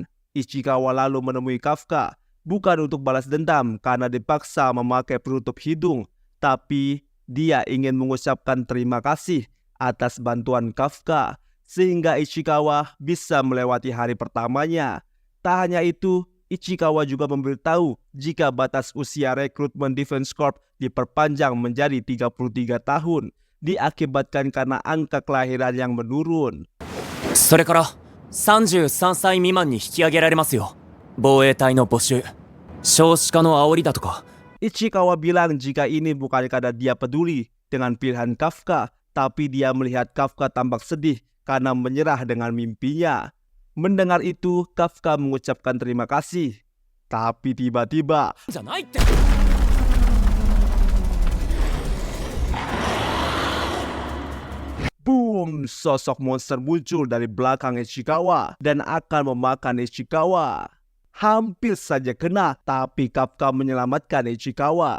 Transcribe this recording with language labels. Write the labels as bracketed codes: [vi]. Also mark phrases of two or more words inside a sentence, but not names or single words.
[id] Ichikawa lalu menemui Kafka, bukan untuk balas dendam karena dipaksa memakai penutup hidung, tapi dia ingin mengucapkan terima kasih atas bantuan Kafka, sehingga Ichikawa bisa melewati hari pertamanya. Tak hanya itu, Ichikawa juga memberitahu jika batas usia rekrutmen Defense Corps diperpanjang menjadi 33 tahun, diakibatkan karena angka kelahiran yang menurun. [ja] それから33歳未満に引き上げられますよ。防衛隊の募集、少子化の煽りだとか。 [id] Ichikawa bilang jika ini bukan karena dia peduli dengan pilihan Kafka, tapi dia melihat Kafka tampak sedih karena menyerah dengan mimpinya. Mendengar itu, Kafka mengucapkan terima kasih. Tapi tiba-tiba, [ja] じゃないって。 [id] boom, sosok monster muncul dari belakang Ichikawa dan akan memakan Ichikawa. Hampir saja kena, tapi Kafka menyelamatkan Ichikawa.